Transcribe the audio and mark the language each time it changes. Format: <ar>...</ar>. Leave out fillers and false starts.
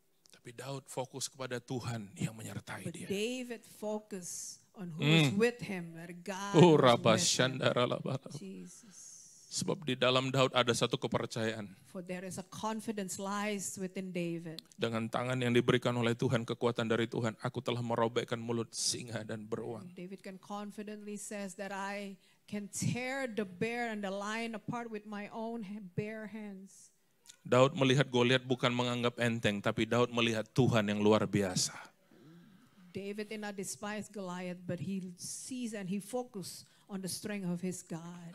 <id>Tapi Daud fokus kepada Tuhan yang menyertai</id> <en>But</en> <id>dia.</id> <en>David focused on who is with him, that God Oh, was with him. rabashandara labalaba. Jesus.</en> <id>Sebab di dalam Daud ada satu kepercayaan.</id> <en>For there is a confidence lies within David.</en> <id>Dengan tangan yang diberikan oleh Tuhan, kekuatan dari Tuhan, aku telah merobekkan mulut singa dan beruang.</id> <en>David can confidently says that I can tear the bear and the lion apart with my own bare hands.</en> <id>Daud melihat Goliat bukan menganggap enteng, tapi Daud melihat Tuhan yang luar biasa.</id> <en>David did not despise Goliath, but he sees and he focuses on the strength of his God.</en>